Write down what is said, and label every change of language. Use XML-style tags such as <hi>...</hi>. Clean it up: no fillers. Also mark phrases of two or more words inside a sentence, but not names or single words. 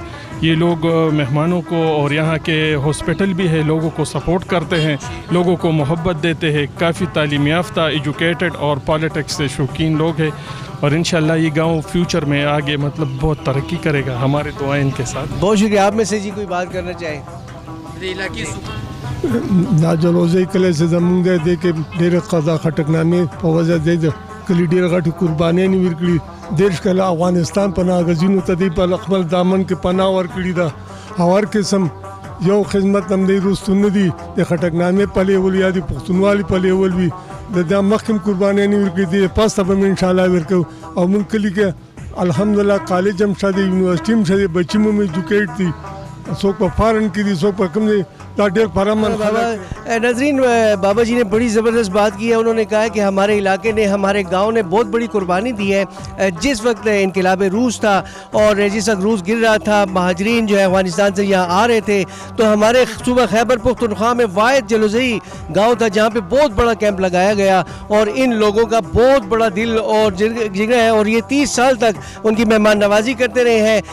<ur>یہ لوگ مہمانوں کو اور یہاں کے ہاسپٹل بھی ہے، لوگوں کو سپورٹ کرتے ہیں، لوگوں کو محبت دیتے ہیں، کافی تعلیم یافتہ، ایجوکیٹڈ اور پالیٹکس سے شوقین لوگ ہیں، اور انشاءاللہ یہ گاؤں فیوچر میں آگے مطلب بہت ترقی کرے گا، ہمارے دعائیں ان کے ساتھ۔ بہت شکریہ۔ آپ میں سے جی کوئی بات کرنا چاہیں؟</ur> <ps>دا جلوزئی کلی سے زمونږ دی کې ډېره قضا خټک نامې په وجه دی د کلي ډېره غټې قربانیانې ورکړي، 13 کاله افغانستان پناه غزینو ته دی په خپل دامن کې پناه ورکړې ده، او هر قسم یو خدمت هم دی وروستو نه دي د خټک نامې په لیول یا د پښتونوالي په لیول وي، د دا مخکې هم قربانیانې ورکړي دي، پاسته به هم انشاءالله ورکوو، او موږ کلي کې الحمدلله کالج هم شته دی، یونیورسټي هم شته دی، بچي هم ایجوکیټ دي، څوک په فارن کې دي، څوک په کوم دی، دا ډېر پرامن خلک۔</ps> <ur>ناظرین بابا جی نے بڑی زبردست بات کی ہے، انہوں نے کہا کہ ہمارے علاقے نے، ہمارے گاؤں نے بہت بڑی قربانی دی ہے۔ جس وقت انقلاب روس تھا اور جس وقت روس گر رہا تھا، مہاجرین جو ہے افغانستان سے یہاں آ رہے تھے، تو ہمارے صوبہ خیبر پختونخوا میں واحد جلوزئی گاؤں تھا جہاں پہ بہت بڑا کیمپ لگایا گیا، اور ان لوگوں کا بہت بڑا دل اور جگر ہے، اور یہ 30 سال تک ان کی مہمان نوازی کرتے رہے ہیں۔</ur>